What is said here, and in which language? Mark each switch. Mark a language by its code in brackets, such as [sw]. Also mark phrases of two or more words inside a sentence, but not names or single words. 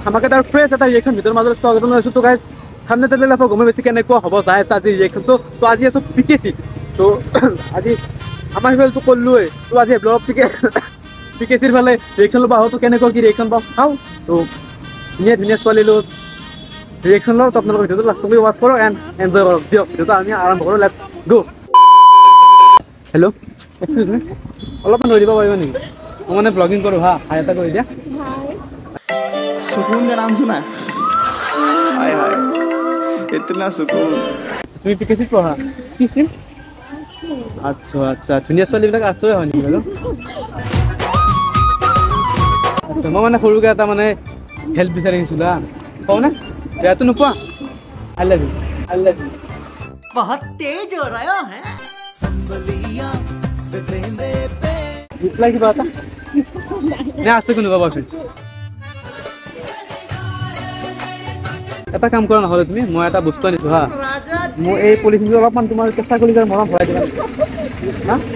[as] ধামাকাদাৰ ফ্ৰেছ এটা ৰিয়েকশ্যন ভিডিঅ'ৰ মাজত স্বাগত জনাইছোঁ তো গাইজ থাম্বনেইল টাইটেল পৰা গমে বেছি কেনেকুৱা হ'ব যায় আছে আজি ৰিয়েকশ্যনটো তো আজি আছোঁ পিকেচি তো আজি আমাৰ সিফালেতো ক'লোৱে তো আজি ব্লগ পিকেচিৰ ফালে ৰিয়েকশ্যন ল'ব আহোঁ তো কেনেকুৱা কি ৰিয়েকশ্যন পাওঁ চাওঁ তো ধুনীয়া ধুনীয়া ছোৱালী লৈ ৰিয়েকশ্যন লওঁ তো আপোনালোকৰ ভিডিঅ'টো লাষ্টলৈকে [en] watch [as] কৰক [en] and enjoy [as] কৰক দিয়ক ভিডিঅ'টো আমি আৰম্ভ কৰোঁ [en] let's go hello excuse me [as] অলপমান ধৰি দিব পাৰিব নেকি মই মানে ব্লগিং কৰোঁ হা হাই এটা কৰি দিয়া [hi] सुकून का नाम सुना हाय हाय इतना सुकून [as] তুমি পিকেচিত পঢ়া কি ষ্ট্ৰীম আচ্ছা আচ্ছা ধুনীয়া ছোৱালীবিলাক আৰ্টছৰে হয় নেকি বাৰু আচ্ছা মই মানে সৰুকৈ এটা মানে হেল্প বিচাৰি আহিছিলোঁ হা কওঁ নে বেয়াটো নোপোৱা [en] I love you I love you [hi] बहुत तेज हो रहा है [as] ৰিপ্লাই কিবা এটা নে আছে কোনোবা বয়ফ্ৰেণ্ড এটা কাম কৰা নহ'লে তুমি মই এটা বস্তু আনিছোঁ হা মই এই পলিথিনটো অলপমান তোমাৰ কেঁচা কলিজাৰ মৰম ভৰাই দিবা হা